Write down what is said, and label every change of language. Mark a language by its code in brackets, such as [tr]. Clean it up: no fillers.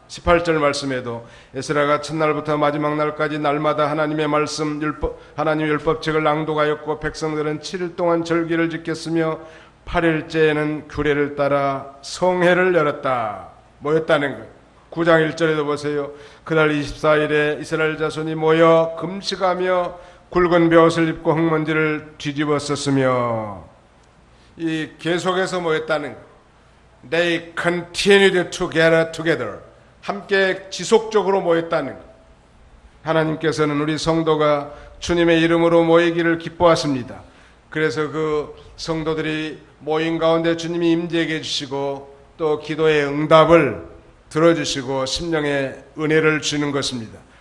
[ko] 18절 말씀에도 에스라가 첫날부터 마지막 날까지 날마다 하나님의 말씀 하나님의 율법책을 낭독하였고 백성들은 7일 동안 절기를 지켰으며 8일째에는 규례를 따라 성회를 열었다. 모였다는 것. 9장 1절에도 보세요. 그날 24일에 이스라엘 자손이 모여 금식하며 굵은 벼옷을 입고 흙먼지를 뒤집어 썼으며 이 계속해서 모였다는 것. [en] They continued to gather together. [ko] 함께 지속적으로 모였다는 것. 하나님께서는 우리 성도가 주님의 이름으로 모이기를 기뻐하십니다. 그래서 그 성도들이 모인 가운데 주님이 임재하게 해주시고 또 기도의 응답을 들어주시고 심령의 은혜를 주는 것입니다.